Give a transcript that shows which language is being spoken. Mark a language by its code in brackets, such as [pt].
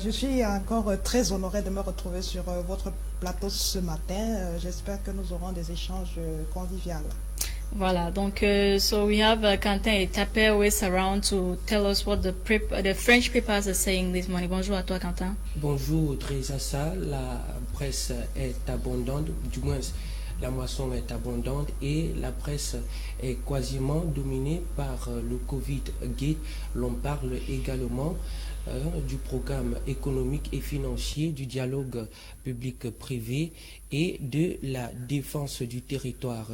[fr] Je suis encore très honorée de me retrouver sur votre plateau ce matin. J'espère que nous aurons des échanges conviviaux. Voilà, donc [en] so we have [fr] Quentin et Tapé [en] always around to tell us what the French papers are saying this morning. [fr] Bonjour à toi, Quentin. Bonjour Audrey Zassa. La presse est abondante, du moins la moisson est abondante et la presse est quasiment dominée par le Covid-Gate. L'on parle également du programme économique et financier, du dialogue public-privé et de la défense du territoire.